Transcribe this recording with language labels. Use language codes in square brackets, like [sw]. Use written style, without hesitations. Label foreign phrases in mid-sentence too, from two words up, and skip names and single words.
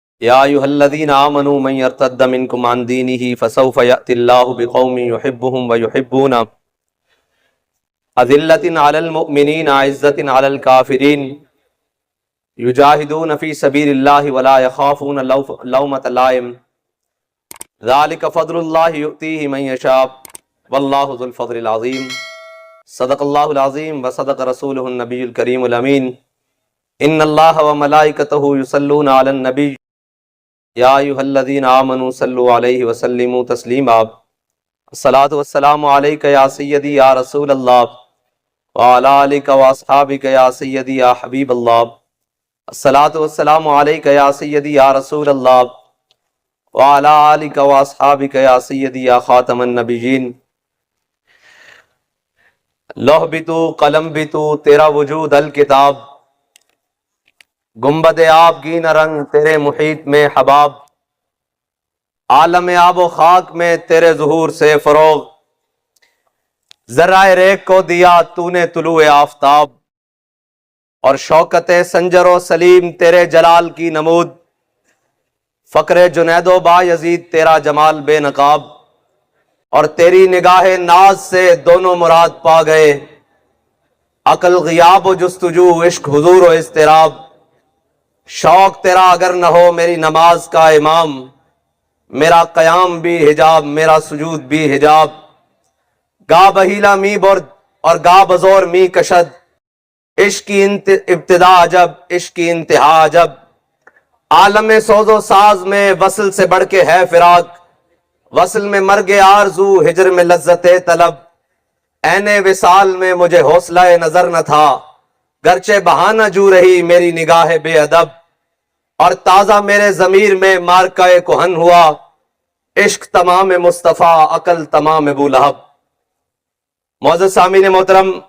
[ar] یا ایھا الذین آمنوا من یرتد منکم عن دینہ فسوف یأتی اللہ بقوم یحبهم ویحبونہ اذلۃ علی المؤمنین اعزۃ علی الکافرین یجاہدون فی سبیل اللہ ولا یخافون لومۃ لائم ذلک فضل اللہ یؤتیہ من یشاء واللہ ذو الفضل العظیم صدق اللہ العظیم وصدق رسولہ النبی الکریم الامین ان اللہ وملائکتہ یصلون علی النبی یا ایھا الذین آمنوا صلوا علیہ وسلموا تسلیما الصلاۃ والسلام علیک یا سیدی یا رسول اللہ وعلی آلک واصحابک یا سیدی یا حبیب اللہ الصلاۃ والسلام علیک یا سیدی یا رسول اللہ وعلی آلک واصحابک یا سیدی یا خاتم النبیین [ur] لوح بھی تو قلم بھی تو تیرا وجود الکتاب گنبد آب گینا رنگ تیرے محیط میں حباب عالم آب و خاک میں تیرے ظہور سے فروغ ذرائع ریگ کو دیا تو نے طلوع آفتاب اور شوکت سنجر و سلیم تیرے جلال کی نمود فقر جنید و با یزید تیرا جمال بے نقاب اور تیری نگاہ ناز سے دونوں مراد پا گئے عقل غیاب و جستجو عشق حضور و اضطراب شوق تیرا اگر نہ ہو میری نماز کا امام میرا قیام بھی حجاب میرا سجود بھی حجاب [fa] گا بہیلا می برد [ur] اور [fa] گا بزور می کشد [ur] عشق کی ابتدا عجب عشق کی انتہا عجب عالم سوز و ساز میں وصل سے بڑھ کے ہے فراق وصل میں مرگ آرزو ہجر میں لذت طلب عین وصال میں مجھے حوصلہ نظر نہ تھا گرچہ بہانہ جو رہی میری نگاہ بے ادب اور تازہ میرے ضمیر میں مارکہ کہن ہوا عشق تمام مصطفیٰ عقل تمام ابو لہب معزز سامعین محترم